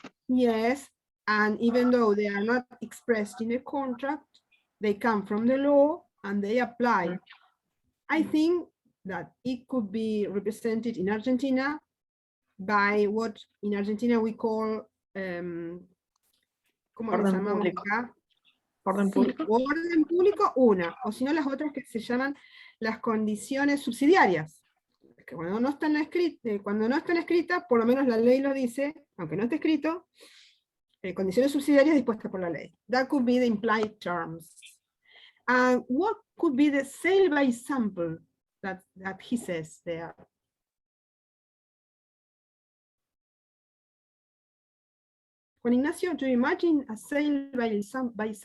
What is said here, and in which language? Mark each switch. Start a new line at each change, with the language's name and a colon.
English: Yes, and even though they are not expressed in the contract, they come from the law and they apply. I think that it could be represented in Argentina by what in Argentina we call
Spanish: ¿cómo lo llamamos acá? Orden público. Orden público, una, o si no las otras que se llaman las condiciones subsidiarias, que cuando no están escritas, por lo menos la ley lo dice, aunque no esté escrito, condiciones subsidiarias dispuestas por la ley.
English: That could be the implied terms. And what could be the sale by sample that he says there? Juan Ignacio, do you imagine a sale by sample?